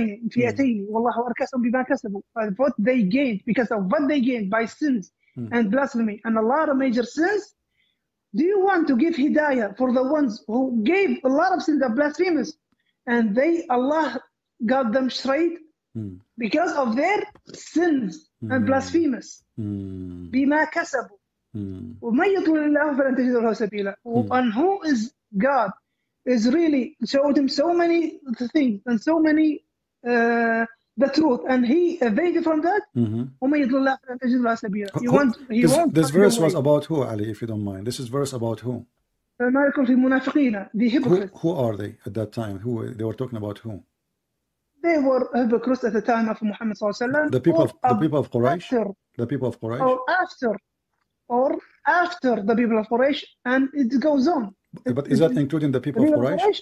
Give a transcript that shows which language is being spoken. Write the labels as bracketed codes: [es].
[ar] فئتين والله أركسهم بما كسبوا. [en] What they gained, because of what they gained by sins and blasphemy and a lot of major sins. Do you want to give hidayah for the ones who gave a lot of sins and blasphemers, and Allah got them straight because of their sins and blasphemers? [ar] بما كسبوا. ومن يضلل الله فلن تجد له سبيلا. [en] And who is God is really showed him so many things and so many the truth, and he evaded from that. [ar] ومن يضلل الله فلن تجد له سبيلا. [en] This verse was about who, Ali, if you don't mind? This is verse about who? [ar] ما يكون في المنافقين, [en] the hypocrites. Who are they at that time? Who they were talking about? Who? They were hypocrites at the time of Muhammad sallallahu alaihi wasallam. The people of Quraysh. The people of Quraysh. Or after the people of Quraysh, and it goes on. But is that including the people of Quraysh?